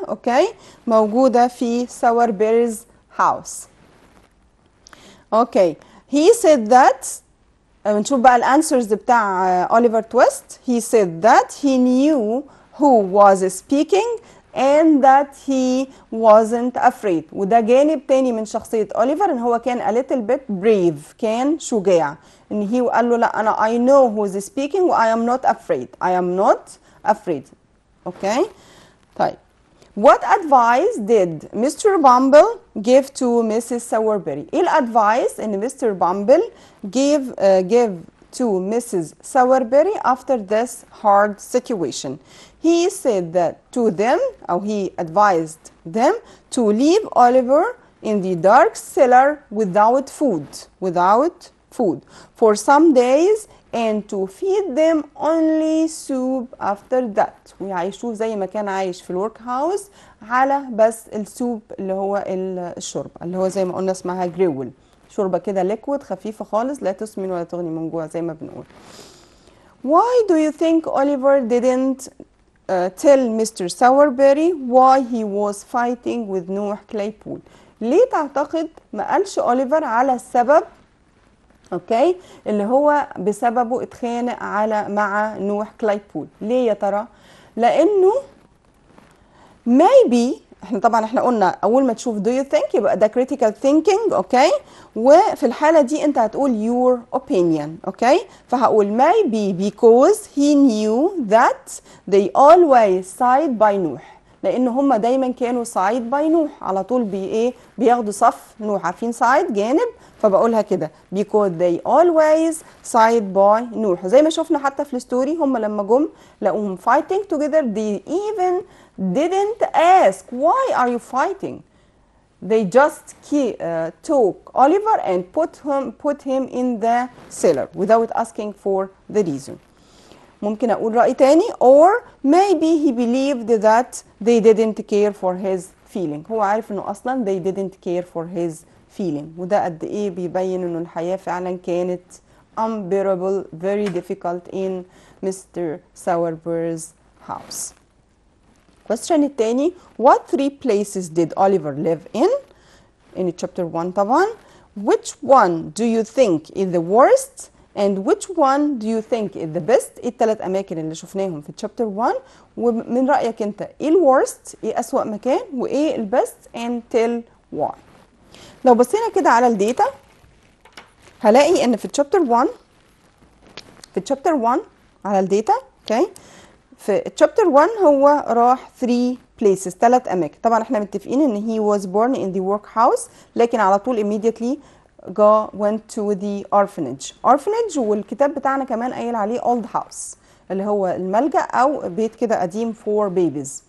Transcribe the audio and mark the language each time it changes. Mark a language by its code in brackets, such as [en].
[ar] اوكي موجودة في Sowerberry's house. اوكي [en] he said that [ar] نشوف بقى الانسرز بتاع Oliver Twist. [en] He said that he knew who was speaking and that he wasn't afraid. [ar] وده جانب تاني من شخصية أوليفر ان هو كان [en] a little bit brave. [ar] كان شجاع ان هي قال له لا انا [en] I know who is speaking [ar] و [en] I am not afraid. I am not afraid. Okay. طيب what advice did Mr. Bumble give to Mrs. [ar] Sowerberry؟ ايه الادفايس ان Mr. [en] Bumble give to Mrs. Sowerberry after this hard situation? He said that to them, or he advised them to leave Oliver in the dark cellar without food for some days and to feed them only soup after that. [ar] ويعيشوه زي ما كان عايش في الورك هاوس على بس السوب اللي هو الشوربه اللي هو زي ما قلنا اسمها جريول. شوربه كده ليكويد خفيفه خالص لا تسمن ولا تغني من جوع زي ما بنقول. [en] Why do you think Oliver didn't tell Mr. [ar] Sowerberry [en] why he was fighting with Noah Claypool؟ [ar] ليه تعتقد ما قالش أوليفر على السبب اوكي اللي هو بسببه اتخانق مع نوح كلايبول؟ ليه يا ترى؟ لانه maybe احنا قلنا اول ما تشوف [en] do you think [ar] يبقى ده [en] critical thinking. [ar] اوكي وفي الحاله دي انت هتقول [en] your opinion. [ar] اوكي فهقول [en] maybe because he knew that they always side by [ar] نوح لان هم دايما كانوا side by نوح على طول بياخدوا صف نوح. عارفين side جانب فبقولها كده [en] because they always side by [ar] نوح. زي ما شفنا حتى في الستوري هم لما جم لقوهم [en] fighting together they even didn't ask why are you fighting. They just took Oliver and put him in the cellar without asking for the reason. [ar] ممكن أقول رأي تاني [en] or maybe he believed that they didn't care for his feeling. [ar] هو عارف إنه أصلا [en] they didn't care for his feeling [ar] وده قد إيه بيبين إنه الحياة فعلا كانت [en] unbearable very difficult in [ar] Mr. [en] Sowerberry's house. Question التاني what three places did Oliver live in chapter 1 طبعا. Which one do you think is the worst and which one do you think is the best؟ [ar] ايه الثلاث اماكن اللي شفناهم في chapter 1 ومن رايك انت ايه الورست ايه اسوأ مكان وايه البست [en] and tell why. [ar] لو بصينا كده على الداتا هلاقي ان في chapter 1 على الداتا اوكي في chapter 1 هو راح 3 places 3 اماكن. طبعا احنا متفقين ان [en] he was born in the workhouse [ar] لكن على طول [en] immediately went to the orphanage [ar] والكتاب بتاعنا كمان قايل عليه old house اللي هو الملجأ او بيت كده قديم [en] for babies.